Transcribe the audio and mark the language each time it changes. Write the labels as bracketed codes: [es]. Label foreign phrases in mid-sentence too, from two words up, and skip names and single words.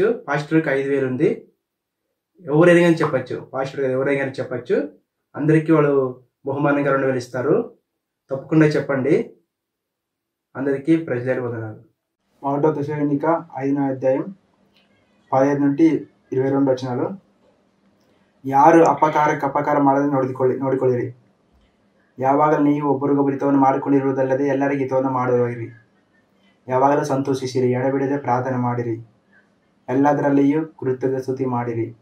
[te] పాస్టర్కి 5000 ఉంది. ఎవరైనా కానీ చెప్పచ్చు. పాస్టర్ ఎవరైనా కానీ చెప్పచ్చు. అందరికీ వాళ్ళు బహుమానంగా 2000 ఇస్తారు. తప్పకుండా చెప్పండి. అందరికీ ప్రైజ్లాడి వందనాలు. 1 దశలోనిక 5వ అధ్యాయం 15 నుండి 22 వచనాలు. [kn] ಯಾರು ಅಪಕಾರ ಮಾಡದೆ ನೋಡಿಕೊಳ್ಳಿರಿ. ಯಾವಾಗಲೂ ನೀವು ಒಬ್ಬರಿಗೊಬ್ಬರು ಹಿತವನ್ನು ಮಾಡಿಕೊಂಡಿರುವುದಲ್ಲದೆ ಎಲ್ಲರಿಗೂ ಹಿತವನ್ನು ಮಾಡುವಿರಿ. ಯಾವಾಗಲೂ ಸಂತೋಷಿಸಿರಿ, ಎಡಬಿಡದೆ ಪ್ರಾರ್ಥನೆ ಮಾಡಿರಿ, ಎಲ್ಲದರಲ್ಲಿಯೂ ಕೃತಜ್ಞ ಸ್ತುತಿ ಮಾಡಿರಿ.